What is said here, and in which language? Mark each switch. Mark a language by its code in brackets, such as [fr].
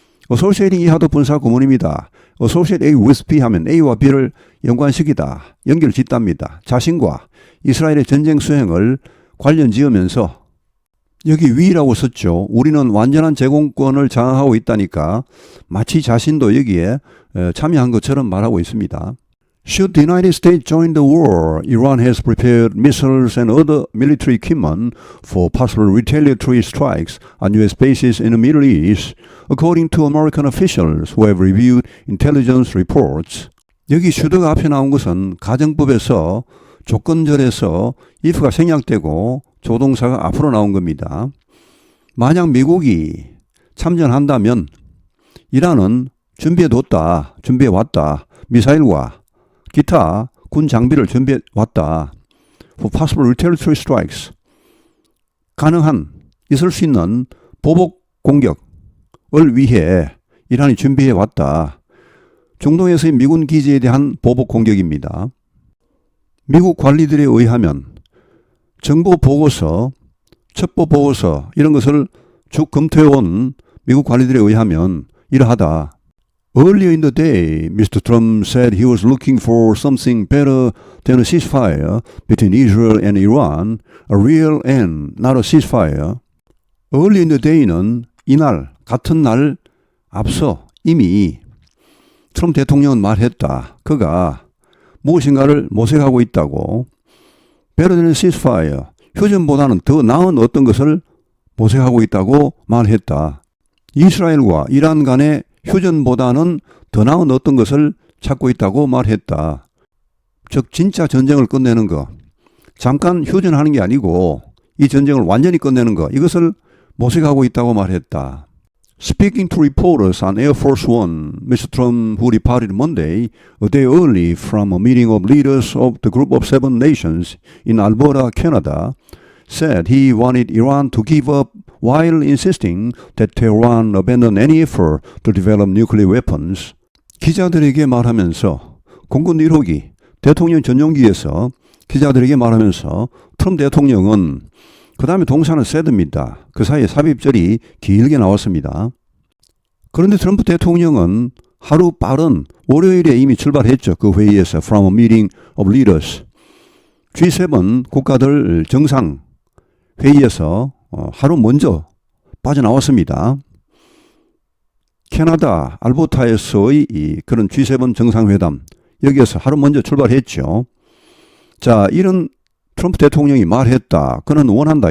[ko] Associating 이하도 분사 구문입니다. [en] Associate A with B [ko] 하면 A와 B를 연관시키다, 연결 짓답니다. 자신과 이스라엘의 전쟁 수행을 관련 지으면서 여기 위라고 썼죠. 우리는 완전한 제공권을 장악하고 있다니까 마치 자신도 여기에 참여한 것처럼 말하고 있습니다. [en] Should the United States join the war, Iran has prepared missiles and other military equipment for possible retaliatory strikes on U.S. bases in the Middle East, according to American officials who have reviewed intelligence reports. [ko] 여기 should가 앞에 나온 것은 가정법에서 조건절에서 if가 생략되고 조동사가 앞으로 나온 겁니다. 만약 미국이 참전한다면 이란은 준비해뒀다, 준비해왔다, 미사일과 기타 군 장비를 준비해왔다. [en] For possible retaliatory strikes. [ko] 가능한, 있을 수 있는 보복 공격을 위해 이란이 준비해왔다. 중동에서의 미군 기지에 대한 보복 공격입니다. 미국 관리들에 의하면 정보 보고서, 첩보 보고서 이런 것을 쭉 검토해온 미국 관리들에 의하면 이러하다. [en] Earlier in the day, Mr. Trump said he was looking for something better than a ceasefire between Israel and Iran, a real end, not a ceasefire. Earlier in the day [ko] 는 이날, 같은 날 앞서 이미 트럼프 대통령은 말했다. 그가 무엇인가를 모색하고 있다고. [en] Better than a ceasefire. [ko] 휴전보다는 더 나은 어떤 것을 모색하고 있다고 말했다. 이스라엘과 이란 간의 휴전보다는 더 나은 어떤 것을 찾고 있다고 말했다. 즉 진짜 전쟁을 끝내는 것. 잠깐 휴전하는 게 아니고 이 전쟁을 완전히 끝내는 것. 이것을 모색하고 있다고 말했다. [en] Speaking to reporters on Air Force One, Mr. Trump, who departed Monday, a day early from a meeting of leaders of the Group of Seven Nations in Alberta, Canada, said he wanted Iran to give up while insisting that Tehran abandon any effort to develop nuclear weapons. [ko] 기자들에게 말하면서 공군 1호기 대통령 전용기에서 기자들에게 말하면서 트럼프 대통령은 그 다음에 동사는 said입니다. 그 사이에 삽입절이 길게 나왔습니다. 그런데 트럼프 대통령은 하루 빠른 월요일에 이미 출발했죠. 그 회의에서 [en] from a meeting of leaders. [ko] G7 국가들 정상 회의에서 하루 먼저 빠져나왔습니다. 캐나다 알버타에서의 그런 G7 정상회담 여기에서 하루 먼저 출발했죠. 자, 이런 트럼프 대통령이 말했다. 그는 원한다.